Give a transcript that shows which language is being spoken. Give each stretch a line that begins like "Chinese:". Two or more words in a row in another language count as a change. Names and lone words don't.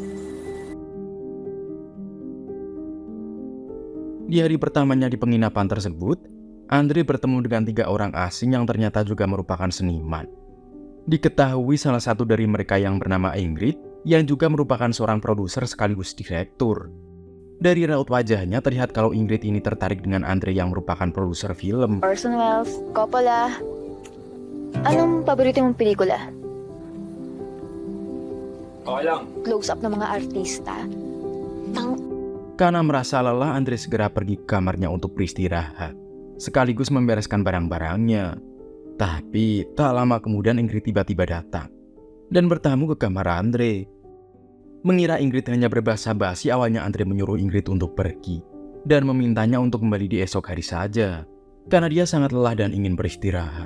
Indonesian: Di hari pertamanya di penginapan tersebut, Andre bertemu dengan 3 orang asing yang ternyata juga merupakan seniman. Diketahui salah satu dari mereka yang bernama Ingrid, yang juga merupakan seorang produser sekaligus direktur. Dari raut wajahnya terlihat kalau Ingrid ini tertarik dengan Andre yang merupakan produser film.
Filipino: Orson Welles, Coppola. Anong paborito mong pelikula? Okay lang. Close-up ng mga artista.
Indonesian: Karena merasa lelah, Andre segera pergi ke kamarnya untuk beristirahat, sekaligus membereskan barang-barangnya. Tapi tak lama kemudian Ingrid tiba-tiba datang dan bertamu ke kamar Andre. Mengira Ingrid hanya berbahasa basi, awalnya Andre menyuruh Ingrid untuk pergi dan memintanya untuk kembali di esok hari saja, karena dia sangat lelah dan ingin beristirahat.